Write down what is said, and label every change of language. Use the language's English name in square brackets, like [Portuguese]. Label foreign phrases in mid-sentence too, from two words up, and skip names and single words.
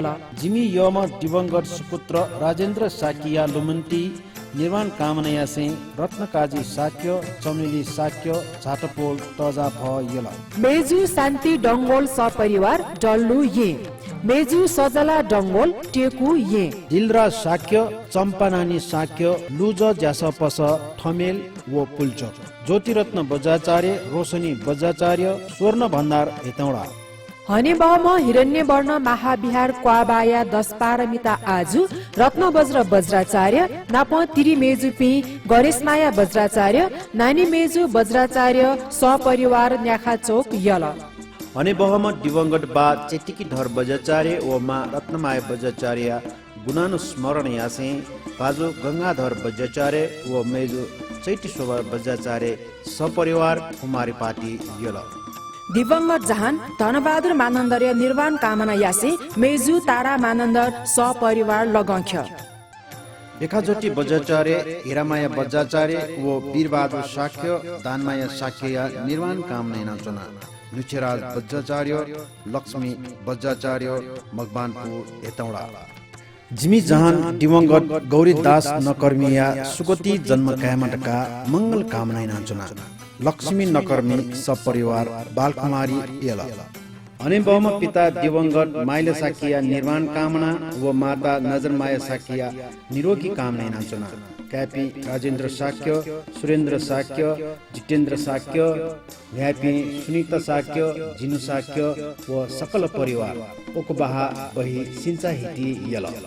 [Newari] जिमी यम दिवंगत सुपुत्र राजेन्द्र साकिया लुमन्ती निर्माण कामनाया से रत्नकाजी साक्य चमेली साक्य झाटपोल तजा भ यल मेजु शान्ति डंगोल सपरिवार डल्लु ये मेजु सजला डंगोल टेकु ये दिलरा साक्य चम्पानानी साक्य लुज ज्यासपस ठमेल व पुल्च ज्योतिरत्न बज्राचार्य रोशनी बज्राचार्य स्वर्ण भण्डार हेतौडा हने बम हिरण्य वर्ण महाविहार क्वाबाया 10 पारमिता आजु रत्न वज्र वज्राचार्य नाप तिरी मेजु पि गणेशमाया वज्राचार्य नानी मेजु वज्राचार्य सपरिवार न्याखा चौक यल हने बहम दिवंगत बा चेटिकी धर बज्राचार्य व मा रत्नमाया वज्राचार्य गुणानुस्मरण यासे बाजु गंगाधर वज्राचार्य व मेजु चैती शोभा वज्राचार्य सपरिवार कुमारी पार्टी यल दिवंगत जहान धनबहादुर मानन्दर्य निर्वाण कामना यासे मेजु तारा मानन्दर सपरिवार लगंख्य रेखाज्योति वज्राचार्य हिरामाया वज्राचार्य व वीरबहादुर शाक्य दानमाया शाक्य निर्वाण कामना नाचना लुचेराज वज्राचार्य लक्ष्मी वज्राचार्य मकवानपुर हेतौडा जिमी जहान दिवंगत गौरी दास नकर्मिया सुगति जन्म कायमटका मंगल कामना नाचना लक्ष्मी नकर्मी सपरिवार बालकुमारी यल अनि बम पिता दिवंगत माइला साकिया निर्माण कामना व माता नजरमाया साकिया निरोगी कामना नाचना क्यापी राजेन्द्र साक्य सुरेन्द्र साक्य जितेन्द्र साक्य न्यापी सुनीता साक्य जिनु साक्य व सकल परिवार ओकबाहा बही सिंचा हिटी यल